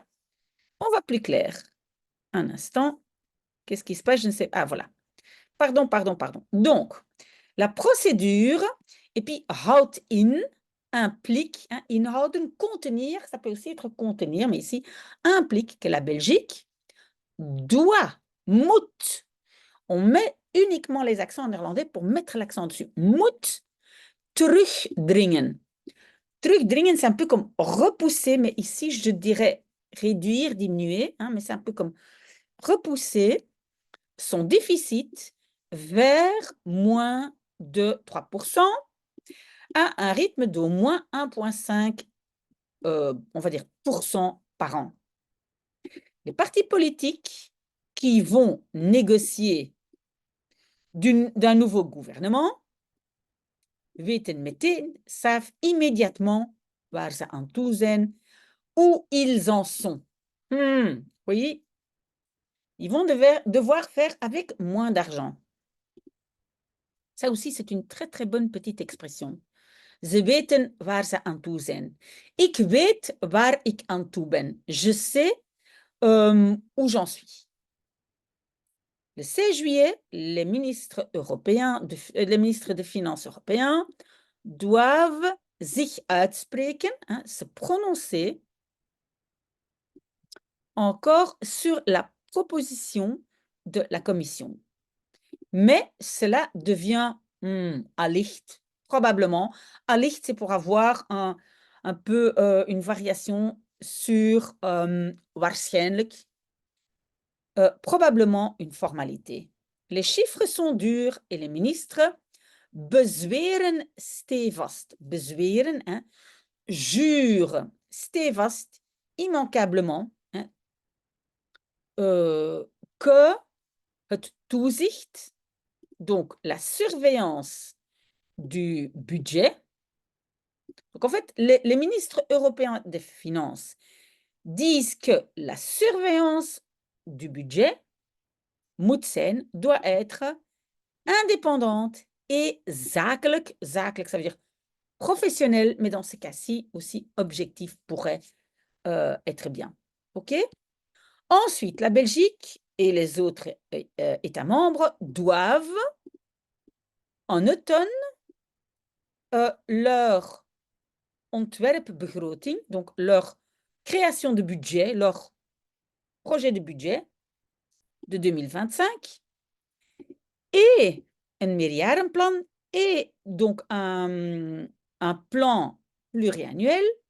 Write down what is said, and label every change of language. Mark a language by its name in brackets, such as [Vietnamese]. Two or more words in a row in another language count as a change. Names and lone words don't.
[French] On va plus clair. Un instant. Qu'est-ce qui se passe? Je ne sais pas. Ah, voilà. Pardon. Donc, la procédure, et puis [Dutch] houd in [French] implique, hein, inhouden, contenir, ça peut aussi être contenir, mais ici, implique que la Belgique doit, moet, on met uniquement les accents en néerlandais pour mettre l'accent dessus, [Dutch] moet terugdringen. Terugdringen, [French] c'est un peu comme repousser, mais ici, je dirais réduire, diminuer, hein, mais c'est un peu comme repousser son déficit vers moins de 3% à un rythme d'au moins 1,5, on va dire, % par an. Les partis politiques qui vont négocier d'un nouveau gouvernement [Dutch] weten meteen, [French] savent immédiatement [Dutch] waar ze aan toe zijn, [French] où ils en sont. Voyez, ils vont devoir faire avec moins d'argent. Ça aussi, c'est une très, très bonne petite expression. [Dutch] Ze weten waar ze aan toe zijn. Ik weet waar ik aan toe ben. [French] Je sais où j'en suis. Le 16 juillet, les ministres des Finances européens doivent [Dutch] zich uitspreken, [French] hein, se prononcer encore sur la proposition de la Commission. Mais cela devient allicht, probablement. Allicht, c'est pour avoir un peu une variation sur waarschijnlijk, probablement une formalité. Les chiffres sont durs et les ministres [Dutch] bezweren stevast. Bezweren, [French] hein, jure stevast, immanquablement, hein, que [Dutch] het toezicht, [French] donc la surveillance du budget. Donc en fait, les ministres européens des Finances disent que la surveillance du budget, [Dutch] moet zijn, [French] doit être indépendante et zakelijk. [Dutch] Zakelijk, [French] ça veut dire professionnel, mais dans ces cas-ci aussi objectif pourrait être bien. OK? Ensuite, la Belgique et les autres États membres doivent, en automne, leur ontwerpbegroting, donc leur création de budget, leur projet de budget de 2025 et un meerjarenplan et donc un plan pluriannuel.